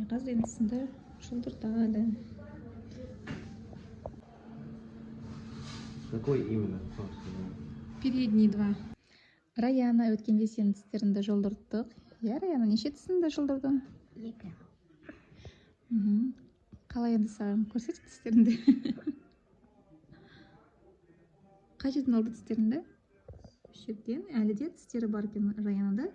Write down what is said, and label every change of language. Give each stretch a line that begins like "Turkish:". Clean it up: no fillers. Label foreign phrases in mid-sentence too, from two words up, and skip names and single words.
Kazakh: Қазір енді сынды жылдыртады.
Russian: Какой именно? Передний два.
Kazakh: Раяна, өткенде сенің тістеріңді жылдырттық. Я, Раяна, неше тісіңді жылдырдың? 2. Қалай енді саған көрсет тістеріңді? Қай жерден алды тістеріңді? Шектен әлі де тістері бар екен Раянада.